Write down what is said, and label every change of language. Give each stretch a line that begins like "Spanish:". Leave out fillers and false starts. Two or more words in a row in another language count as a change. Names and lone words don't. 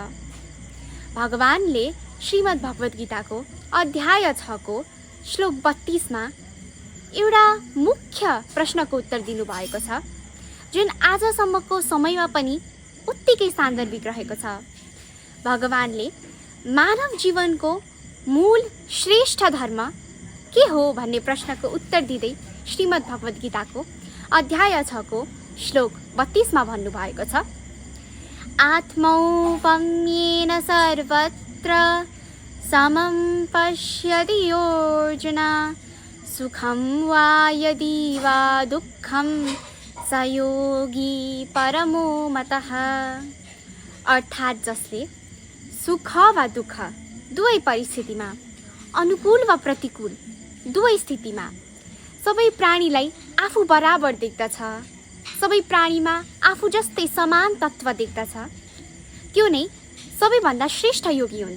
Nepali: भगवानले श्रीमद् भगवत गीताको अध्याय 6 को श्लोक 32 मा एउटा मुख्य प्रश्नको उत्तर दिनुभएको छ, जुन आजसम्मको समयमा पनि उत्तिकै सान्दर्भिक रहेको छ। भगवानले मानव जीवनको मूल श्रेष्ठ धर्म के हो भन्ने प्रश्नको उत्तर दिँदै श्रीमद् भगवत गीताको अध्याय 6 को श्लोक 32 मा भन्नुभएको छ,
Sanskrit: आत्मौपम्येन सर्वत्र समं पश्यति अर्जुन, सुखं वा यदि वा दुःखं स योगी परमो मतः।
Nepali: अर्थात् जसले सुख वा दुःख दुवै परिस्थितिमा, अनुकूल वा प्रतिकूल दुवै स्थितिमा सबै प्राणीलाई आफू बराबर देख्दछ, सबै प्राणीमा आफू जस्तै समान तत्त्व देख्दछ, त्यो नै सबैभन्दा श्रेष्ठ योगी हुन्छ।